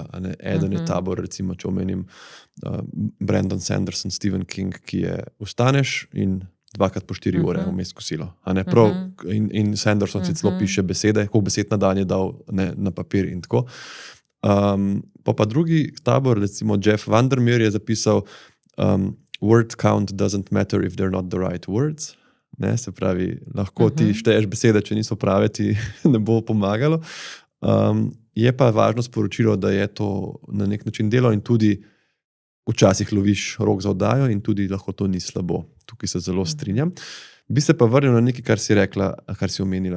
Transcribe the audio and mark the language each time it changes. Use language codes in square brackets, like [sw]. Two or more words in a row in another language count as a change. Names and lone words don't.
[sl] Eden je tabor, recimo, če omenim Brandon Sanderson, Stephen King, ki je vstaneš in 2x po 4 ure vmes kosilo. In Sanderson si celo piše besede, koliko besed na dan je dal na papir in tako. [en] Pa drugi tabor, recimo Jeff Vandermeer je zapisal word count doesn't matter if they're not the right words. [sl] Ne, se pravi, lahko ti šteješ besede, če niso prave, ti ne bo pomagalo. Je pa važno sporočilo, da je to na nek način delo in tudi včasih loviš rok za oddajo in tudi lahko to ni slabo. Tukaj se zelo strinjam. Bi se pa vrnil na nekaj, kar si rekla, kar si omenila.